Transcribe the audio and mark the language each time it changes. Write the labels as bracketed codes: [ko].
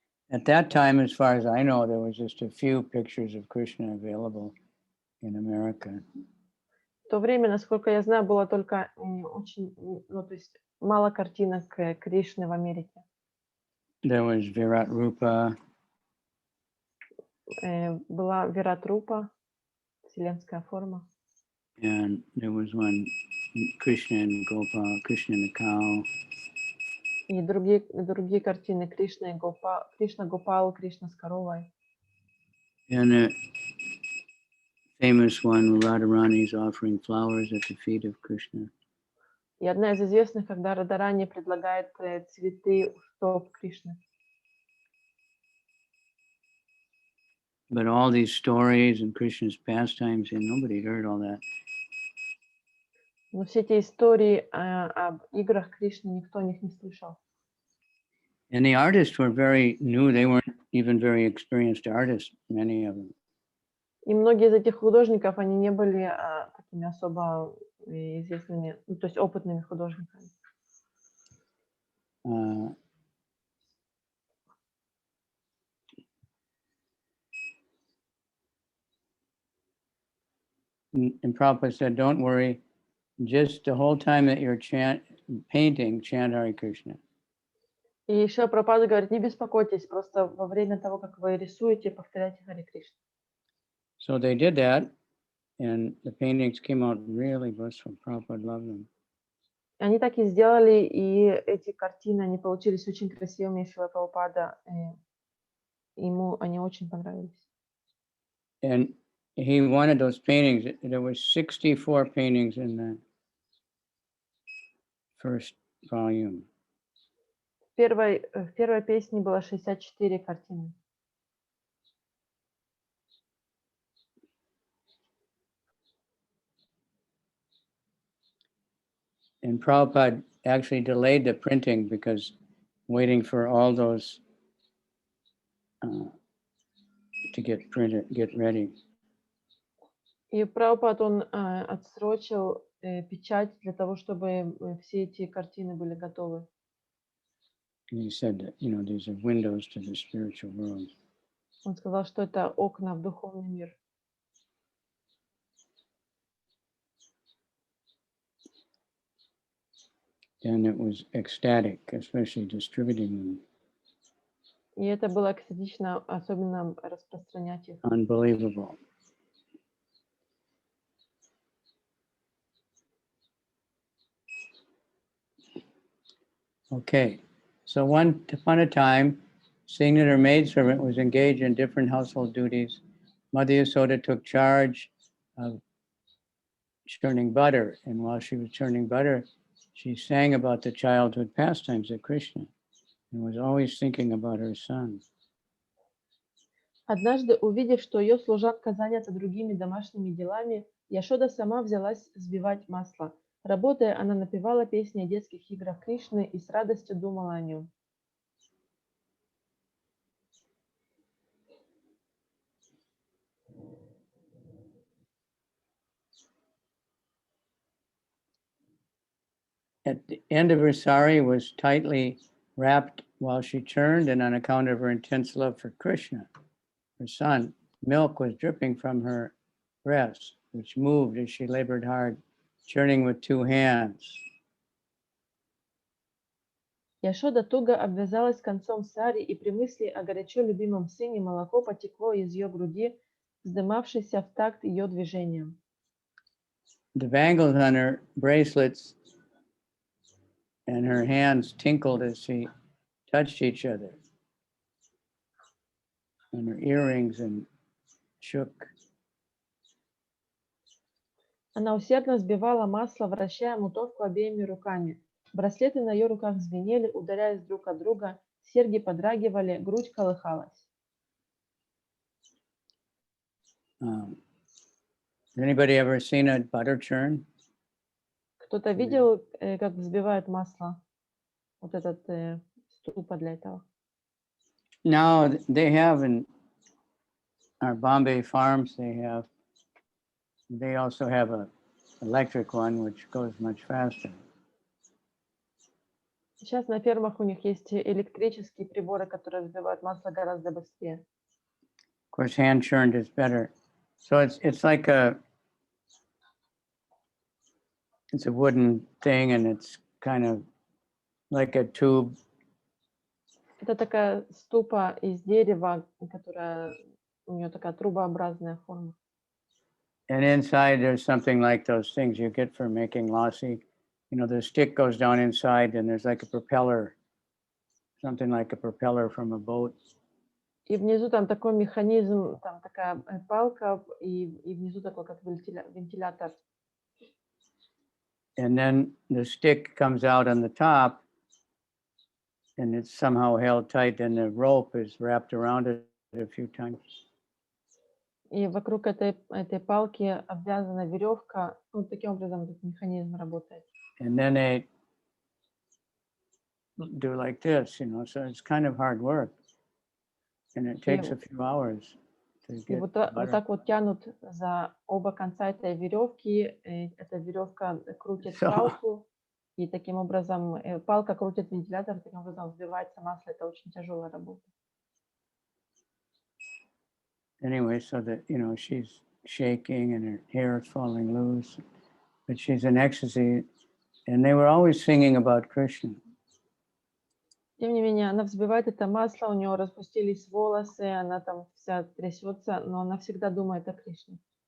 [en] At that time, as far as I know, there was just a few pictures of Krishna available in America. [ru] В то время, насколько я знаю, было только очень, то есть мало картинок Кришны в Америке. [en] There was Virat Rupa. [ru] Была Вират Рупа, вселенская форма. [en] And there was one Krishna and Gopal, Krishna and the cow. [ru] И другие картины Кришна и Кришна Гопал, Кришна с коровой. [en] And a famous one, Radharani's offering flowers at the feet of Krishna. [ru] И одна из известных, когда Радарани предлагает цветы у стоп Кришны. [en] But all these stories and Krishna's pastimes, and nobody heard all that. [ru] Но все эти истории об играх Кришны никто о них не слышал. [en] And the artists were very new. They weren't even very experienced artists, many of them. [ru] И многие из этих художников, они не были такими особо известными, ну, то есть опытными художниками. [en] And Prabhupada said, don't worry, just the whole time that you're painting, chant Hare Krishna. [ru] И еще Прабхупада говорит, не беспокойтесь, просто во время того, как вы рисуете, повторяйте Харе Кришна. [en] So they did that, and the paintings came out really blissful. Prabhupada loved them. [ru] Они так и сделали, и эти картины, они получились очень красивыми, Шрила Прабхупада, ему они очень понравились. [en] And he wanted those paintings. There was 64 paintings in the first volume. [ru] В первой песне было 64 картины. [en] And Prabhupada actually delayed the printing because waiting for all those to get printed, get ready. [ru] И Прабхупад, он отсрочил печать для того, чтобы все эти картины были готовы. [en] And he said that, you know, these are windows to the spiritual world. [ru] Он сказал, что это окна в духовный мир. [en] And it was ecstatic, especially distributing them. [ru] И это было экстатично, особенно распространять их. [en] Unbelievable. Okay, so once upon a time, seeing that her maidservant was engaged in different household duties, Mother Yasoda took charge of churning butter. And while she was churning butter, she sang about the childhood pastimes of Krishna and was always thinking about her son. [ru] Однажды, увидев, что ее служанка занята другими домашними делами, Яшода сама взялась взбивать масло. Работая, она напевала песни о детских играх Кришны и с радостью думала о нем. [en] At the end of her sari was tightly wrapped while she churned, and on account of her intense love for Krishna, her son, milk was dripping from her breast, which moved as she labored hard, churning with two hands. [ru] Яшода туго обвязалась концом сари, и при мысли о горячо любимом сыне молоко потекло из ее груди, вздымавшейся в такт ее движением. [en] The bangles on her bracelets and her hands tinkled as she touched each other, and her earrings and shook. [ru] Она усердно взбивала масло, вращая мутовку обеими руками. Браслеты на ее руках звенели, ударяясь друг от друга, серьги подрагивали, грудь колыхалась. [en] Anybody ever seen a butter churn? [ru] Кто-то видел, как взбивают масло? Вот этот ступа для этого. [en] Now they have in our Bombay farms, they also have a electric one, which goes much faster. [ru] Сейчас на фермах у них есть электрические приборы, которые взбивают масло гораздо быстрее. [en] Of course, hand churned is better. So it's like it's a wooden thing, and it's kind of like a tube. [ru] Это такая ступа из дерева, которая у нее такая трубообразная форма. [en] And inside there's something like those things you get for making lassi. You know, the stick goes down inside, and there's like a propeller, something like a propeller from a boat. [ru] И внизу там такой механизм, там такая палка, и внизу такой как вентилятор. [en] And then the stick comes out on the top, and it's somehow held tight, and the rope is wrapped around it a few times. [ru] И вокруг этой палки обвязана веревка. Ну, таким образом этот механизм работает. [en] And then they do like this, you know, so it's kind of hard work. And it takes a few hours to [ru] И [en] get [ru] вот [en] butter. [ru] так вот тянут за оба конца этой веревки. Эта веревка крутит [en] So, [ru] палку. И таким образом палка крутит вентилятор, таким образом взбивается масло. Это очень тяжелая работа. [en] anyway, so that, you know, she's shaking and her hair is falling loose, but she's in ecstasy. And they were always singing about Krishna. [ru] Тем не менее, она взбивает это масло, у нее распустились волосы, она там вся трясется, но она всегда думает о Кришне.